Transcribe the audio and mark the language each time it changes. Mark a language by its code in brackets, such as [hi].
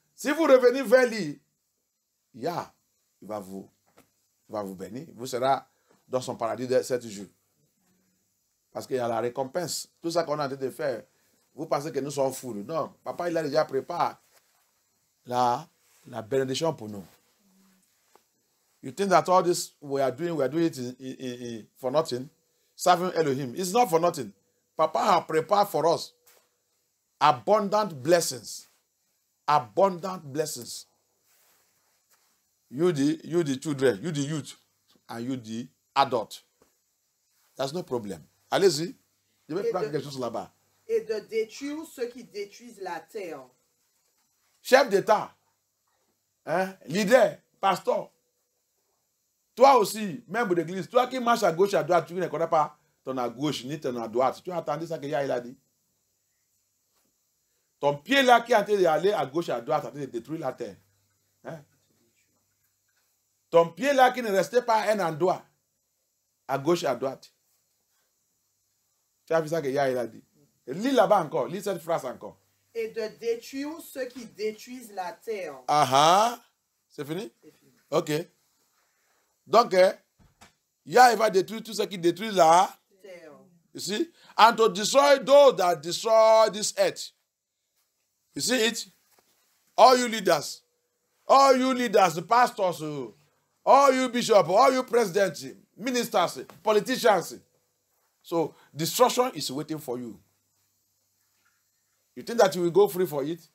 [fr] Si vous revenez vers lui, Yah, il va vous bénir. Vous serez dans son paradis de 7 jours. Parce qu'il y a la récompense. Tout ça qu'on a en train de faire, vous pensez que nous sommes fous. Non, papa, il a déjà préparé la bénédiction pour nous. [en] You think that all this we are doing it for nothing? Serving Elohim. It's not for nothing. Papa has prepared for us abundant blessings. Abundant blessings. You the children, you the youth, and you the adult. There's no problem. [fr] Allez-y. Je vais prendre quelque chose là-bas. Et de détruire ceux qui détruisent la terre. Chef d'État, leader, pasteur, toi aussi, membre d'église, toi qui marches à gauche et à droite, tu ne connais pas ton à gauche ni ton à droite. Tu as entendu ça que Yah il a dit? Ton pied là qui est en train d'aller à gauche et à droite, en train de détruire la terre. Ton pied là qui ne restait pas à un endroit, à gauche et à droite. Tu as vu ça que Yah il a dit? Lis là-bas encore, lis cette phrase encore. Et de détruire ceux qui détruisent la terre. C'est fini? C'est fini. Ok. Donc, Yah il va détruire tout ce qui détruit la Terre. [en] You see? And to destroy those that destroy this earth. You see it? All you leaders, All you leaders, pastors, all you bishops, all you presidents, ministers, politicians. So destruction is waiting for you. You think that you will go free for it?